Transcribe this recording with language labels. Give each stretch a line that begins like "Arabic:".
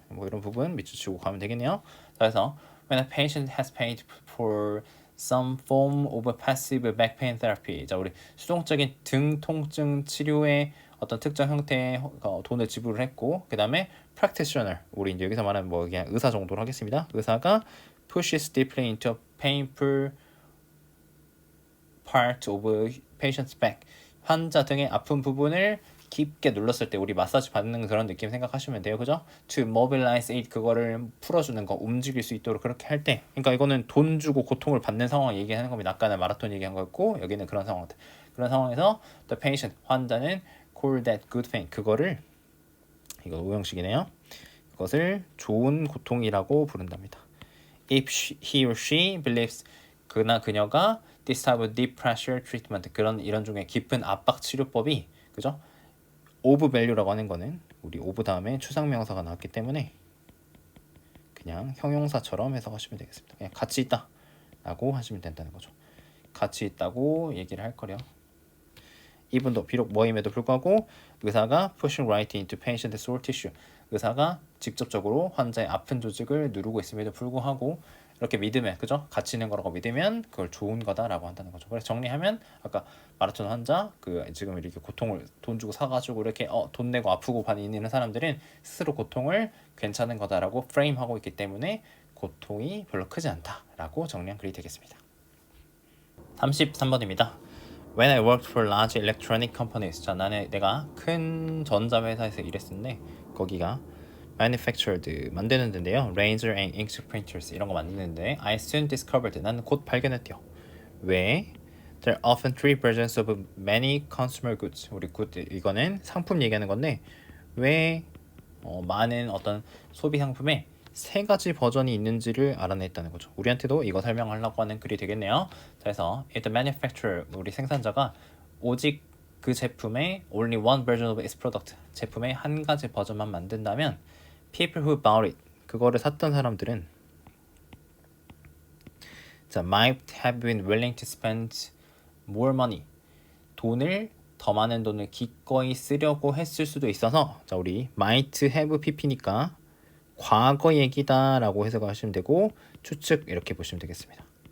Korean: 뭐 이런 부분 밑줄치고 가면 되겠네요. 그래서
English: when a patient has paid for some form of passive back pain therapy
Korean: 자 우리 수동적인 등 통증 치료의 어떤 특정 형태의 돈을 지불을 했고 그 다음에 practitioner 우리 이제 여기서 말하는 뭐 그냥 의사 정도로 하겠습니다. 의사가
English: pushes deeply into a painful part of patient's back
Korean: 환자 등의 아픈 부분을 깊게 눌렀을 때 우리 마사지 받는 그런 느낌 생각하시면 돼요. 그죠?
English: To mobilize it,
Korean: 그거를 풀어주는 거, 움직일 수 있도록 그렇게 할 때, 그러니까 이거는 돈 주고 고통을 받는 상황을 얘기하는 겁니다. 아까는 마라톤 얘기한 거였고 여기는 그런 상황들. 그런 상황에서 the patient, 환자는
English: call that good pain,
Korean: 그거를, 이거 오형식이네요. 그것을 좋은 고통이라고 부른답니다.
English: If he or she believes,
Korean: 그나 그녀가
English: this type of deep pressure treatment,
Korean: 그런 이런 중에 깊은 압박 치료법이, 그죠? of value라고 하는 거는 우리 of 다음에 추상명사가 나왔기 때문에 그냥 형용사처럼 해석하시면 되겠습니다. 그냥 가치 있다 라고 하시면 된다는 거죠. 가치 있다고 얘기를 할 거려. 이분도 비록 뭐임에도 불구하고 의사가
English: pushing right into patient sore tissue,
Korean: 의사가 직접적으로 환자의 아픈 조직을 누르고 있음에도 불구하고 이렇게 믿으면, 그죠? 가치 있는 거라고 믿으면 그걸 좋은 거다라고 한다는 거죠. 그래서 정리하면 아까 마라톤 환자, 그 지금 이렇게 고통을 돈 주고 사가지고 이렇게 돈 내고 아프고 다니는 사람들은 스스로 고통을 괜찮은 거다라고 프레임하고 있기 때문에 고통이 별로 크지 않다라고 정리한 글이 되겠습니다. 33번입니다.
English: When I worked for large electronic companies,
Korean: 자, 내가 큰 전자회사에서 일했었는데 거기가 manufactured, 만드는 데인데요.
English: laser and ink printers,
Korean: 이런 거 만드는데
English: I soon discovered,
Korean: 나는 곧 발견했대요. 왜?
English: There are often three versions of many consumer goods.
Korean: 우리 good, 이거는 상품 얘기하는 건데 왜 많은 어떤 소비 상품에 세 가지 버전이 있는지를 알아냈다는 거죠. 우리한테도 이거 설명하려고 하는 글이 되겠네요. 그래서 the manufacturer, 우리 생산자가 오직 그 제품의
English: only one version of its product,
Korean: 제품의 한 가지 버전만 만든다면
English: people who bought it,
Korean: 그거를 샀던 사람들은 자,
English: might have been willing to spend more money,
Korean: 더 많은 돈을 기꺼이 쓰려고 했을 수도 있어서, 자, 우리 might have pp니까 과거 얘기다라고 해석을 하시면 되고 추측 이렇게 보시면 되겠습니다.